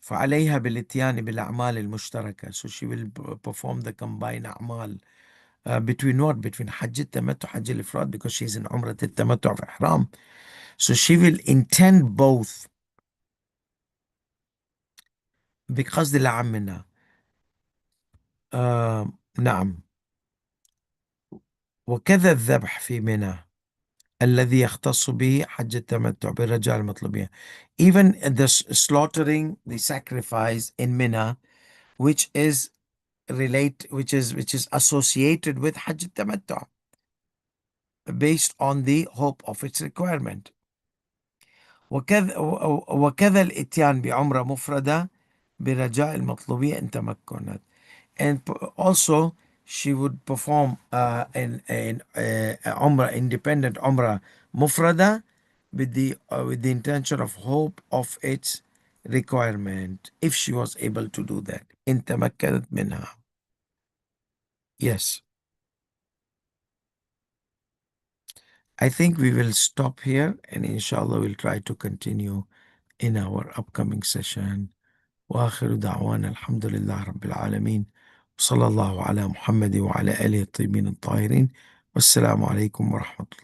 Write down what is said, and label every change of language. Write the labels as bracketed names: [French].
[Arabic] فعليها بالاتيان بالأعمال المشتركة. [English] So she will perform the combined أعمال between what? Between [Arabic] حج التمتع وحج الإفراد, [English] because she's in [Arabic] عمرة التمتع في إحرام. [English] So she will intend both [Arabic] بقصد الأعم منها. نعم. وكذا الذبح في منى الذي يختص به حج التمتع بالرجاء المطلوبية. [English] Even the slaughtering, the sacrifice in Mina, which is associated with Hajj التمتع, based on the hope of its requirement. [Arabic] وكذا الاتيان بعمرة مفردة برجاء المطلوبية إن تمكنت. [English] And also she would perform an umrah, independent umrah mufrada, with the intention of hope of its requirement, if she was able to do that. [Arabic] إن تمكنت منها. [English] Yes. I think we will stop here, and inshallah we'll try to continue in our upcoming session. [Arabic] وآخر دعوانا الحمد لله رب العالمين، وصلى الله على محمد وعلى آله الطيبين الطاهرين، والسلام عليكم ورحمة الله.